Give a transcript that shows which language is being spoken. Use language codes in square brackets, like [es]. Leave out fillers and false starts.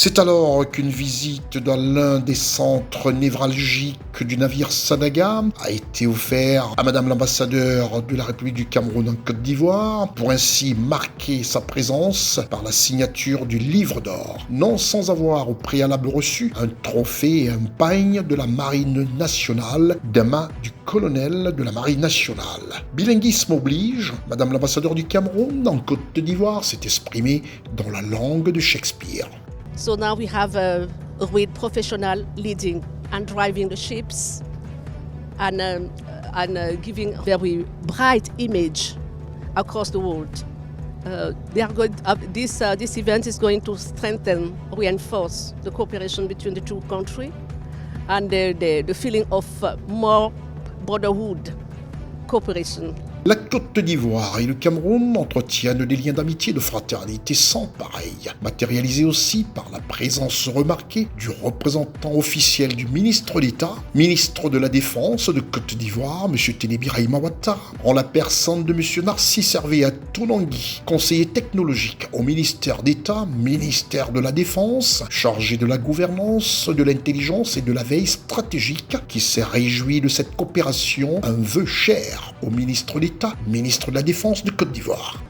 [fr] C'est alors qu'une visite dans l'un des centres névralgiques du navire Sadaga a été offerte à Madame l'ambassadeur de la République du Cameroun en Côte d'Ivoire pour ainsi marquer sa présence par la signature du livre d'or, non sans avoir au préalable reçu un trophée et un pagne de la marine nationale des mains du colonel de la marine nationale. Bilinguisme oblige, Madame l'ambassadeur du Cameroun en Côte d'Ivoire s'est exprimée dans la langue de Shakespeare. [en] So now we have a real professional leading and driving the ships and giving a very bright image across the world. This event is going to strengthen, reinforce the cooperation between the 2 countries and the feeling of more brotherhood cooperation. [fr] La Côte d'Ivoire et le Cameroun entretiennent des liens d'amitié et de fraternité sans pareil, matérialisés aussi par la présence remarquée du représentant officiel du ministre d'État, ministre de la Défense de Côte d'Ivoire, M. Tenebi Raïma Ouattara, en la personne de M. Narcisse Hervé Atonangui, conseiller technologique au ministère d'État, ministère de la Défense, chargé de la gouvernance, de l'intelligence et de la veille stratégique, qui s'est réjoui de cette coopération, un vœu cher au ministre d'État, ministre de la Défense de Côte d'Ivoire.